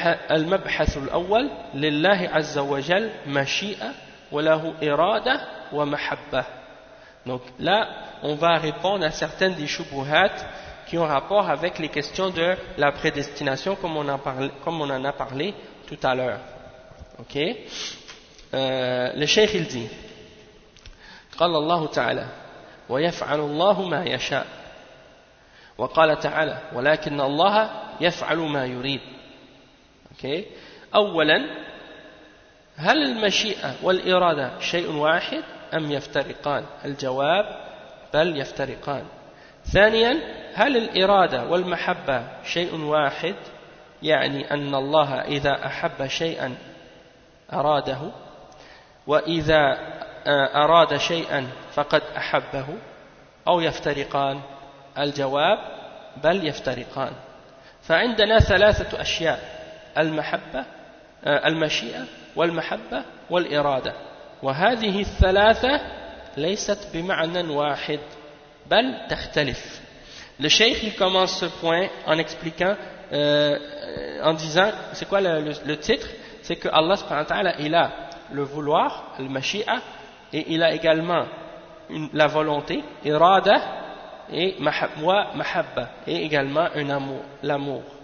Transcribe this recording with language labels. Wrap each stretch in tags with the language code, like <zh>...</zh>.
<ar>المبحث الأول لله عز وجل مشيئة وله إرادة ومحبة.</ar> <fr>Donc là, on va répondre à certaines des shubuhat qui ont rapport avec les questions de la prédestination, comme on en a parlé tout à l'heure. Ok? Le cheikh il dit,</fr> <ar>قال الله تعالى ويفعل الله ما يشاء وقال تعالى ولكن الله يفعل ما يريد. okay. أولا هل المشيئة والإرادة شيء واحد أم يفترقان؟ الجواب بل يفترقان. ثانيا هل الإرادة والمحبة شيء واحد، يعني أن الله إذا أحب شيئا أراده وإذا أراد شيئا فقد أحبه، أو يفترقان؟ الجواب بل يفترقان. فعندنا 3 أشياء: المحبة المشيئة والمحبة والإرادة، وهذه ال3 ليست بمعنى واحد بل تختلف.</ar> <fr>Le cheikh il commence ce point en expliquant, en disant, c'est quoi le titre? C'est que Allah subhanahu wa ta'ala il a le vouloir, le mashi'a, et il a également la volonté, irada, et mahabba, et également un amour, l'amour.</fr>